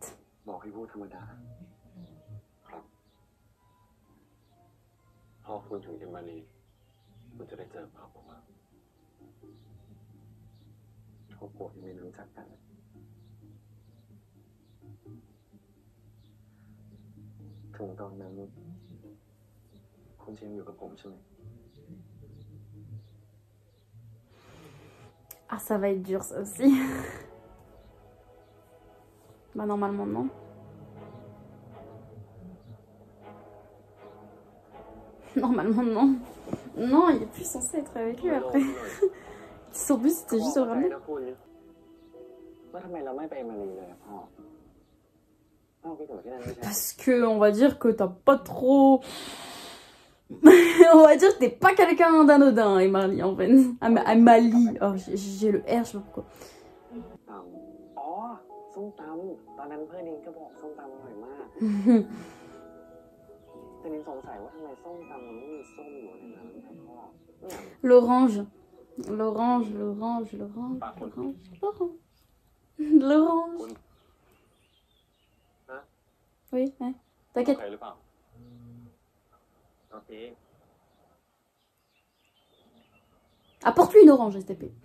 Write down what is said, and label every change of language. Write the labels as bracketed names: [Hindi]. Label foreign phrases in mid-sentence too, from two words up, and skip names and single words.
[Thai] บอกให้พูดธรรมดาครับพอคุณถึงเอมารีคุณจะได้เจอพ่อผมครอบครัวที่ไม่รู้จักกันถึงตอนนั้นคุณจะยังอยู่กับผมใช่ไหม [French] Ah, ça va être dur ça aussi. Bah normalement non. Normalement non. Non, il est plus censé être avec lui après. Son but c'était juste de le ramener. [Thai] แล้วทำไมเราไม่ไปมาลีเลยพ่อพ่อไปอยู่ที่นั่นไม่ใช่ [French] Parce que on va dire que t'as pas trop... On va dire que t'es pas quelqu'un d'anodin, Emily, en fait. Emily. Oh, j'ai le R, je sais pas pourquoi. [Thai] อ๋อส้มตำตอนนั้นเพื่อนเองก็บอกส้มตำอร่อยมากแต่นิงสงสัยว่าทำไมส้มตำมันไม่มีส้มอยู่ในนั้นครับพ่อ [French] L'orange. L'orange, l'orange, l'orange, l'orange, l'orange. L'orange. Oui, ouais. T'inquiète. Apporte-lui une orange, STP.